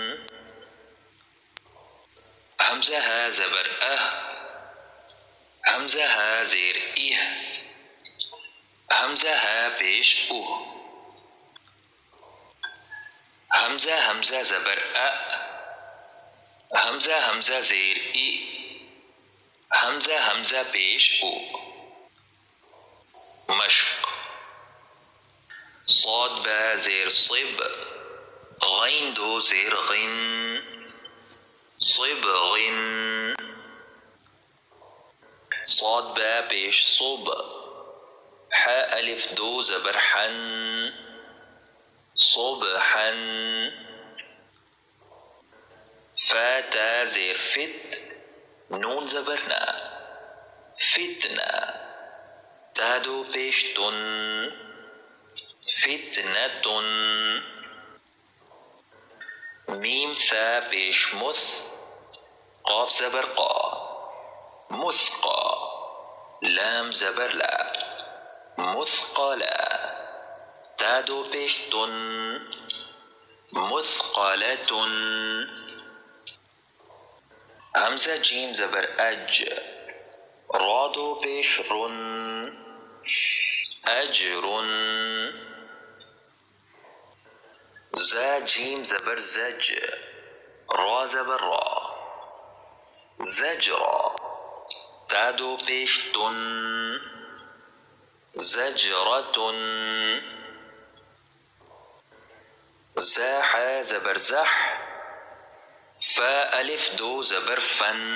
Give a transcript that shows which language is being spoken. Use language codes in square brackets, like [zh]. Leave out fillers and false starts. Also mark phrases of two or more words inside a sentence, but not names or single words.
[ur] حمزہ ہا زبر اہ، حمزہ ہا زیر اہ، حمزہ ہا پیش اوہ، حمزہ حمزہ زبر اَ، حمزہ حمزہ زیر ای، حمزہ حمزہ پیش او، مشق صاد با زیر صب، غین دو زیر غن، صب غن، صاد با پیش صب، ح الف دو زبر حن، صبحا، فا تا زیر فت، نون زبر نا، فتنا، تا دو پیش تن، فتنة، میم ثا پیش مث، قاف زبر قا، مثقا، لام زبر لا، مثقلا، تا دو پیش تن، مثقلة، حمزہ جیم زبر اج، را دو پیش رن، اجر، زا جیم زبر زج، را زبر را، زجرا، تا دو پیش تن، زجرة، زا حا زبر زح، فا الف دو زبر فن،